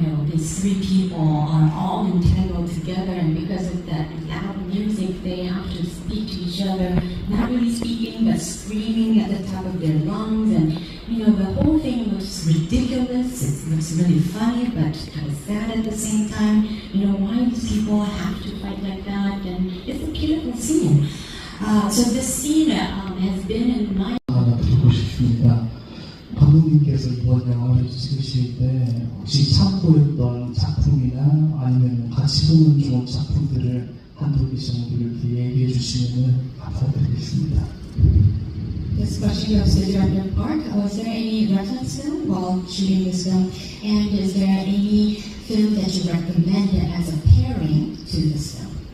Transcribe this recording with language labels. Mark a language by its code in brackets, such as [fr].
[en] These three people are all entangled together, and because of that loud music, they have to speak to each other, not really speaking, but screaming at the top of their lungs, and the whole thing looks ridiculous. It looks really funny, but kind of sad at the same time. Why these people have to fight like that? And it's a beautiful scene. So this scene has been in my [ko] 하나 드리고 싶습니다. 감독님께서 이번 영화를 찍으실 때 혹시 참고했던 작품이나 아니면 같이 보는 좋은 작품들을 한국 시청자들께 얘기해 주시면 감사드리겠습니다. [en] This question goes to Director Park. Was there any reference film while shooting this film? And is there any film that you recommend as a pairing to this film?